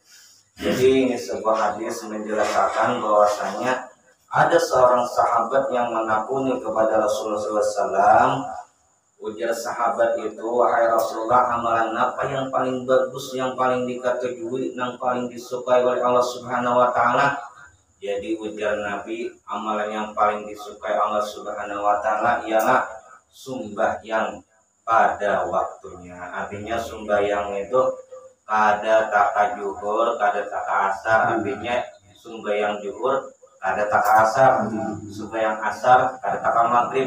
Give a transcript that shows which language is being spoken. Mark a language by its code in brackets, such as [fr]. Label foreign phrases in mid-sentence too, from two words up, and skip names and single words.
[id] Jadi ini sebuah hadis menjelaskan bahwasanya ada seorang sahabat yang menakuni kepada Rasulullah SAW. Ujar sahabat itu, wahai Rasulullah, amalan apa yang paling bagus, yang paling diketahui, yang paling disukai oleh Allah [ar] سبحانه وتعالى? [id] Jadi ujar Nabi, amalan yang paling disukai Allah [ar] سبحانه وتعالى [id] ialah sembahyang pada waktunya. [bjn] Artinya sembahyang itu kada taka juhur, kada taka asar. Artinya sembahyang juhur kada taka asar, sembahyang asar kada taka maghrib.